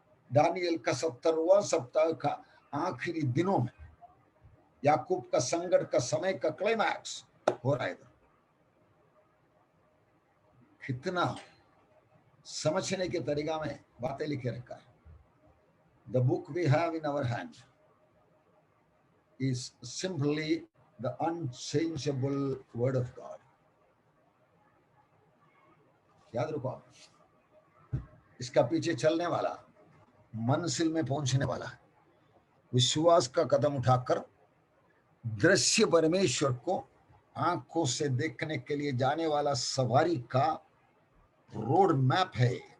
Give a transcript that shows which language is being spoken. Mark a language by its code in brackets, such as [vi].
[hi] Daniel का 70वां सप्ताह का आखिरी दिनों में याकूब का संकट का समय का क्लाइमैक्स हो रहा है इधर। कितना समझने के तरीका में बातें लिखे रखा है। [en] The book we have in our hand is simply the unchangeable word of God. [hi] याद रखो आप, इसका पीछे चलने वाला, मंजिल में पहुंचने वाला, विश्वास का कदम उठाकर दृश्य परमेश्वर को आंखों से देखने के लिए जाने वाला सवारी का रोड मैप है।